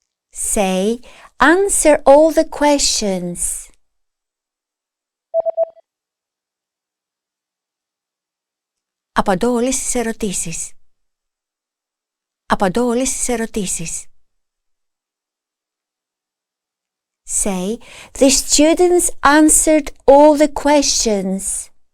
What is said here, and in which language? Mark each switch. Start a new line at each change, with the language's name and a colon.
English: Say answer all the questions.
Greek: Απαντώ όλες τις ερωτήσεις. Απαντώ όλες τις ερωτήσεις.
English: Say, the students answered all the questions.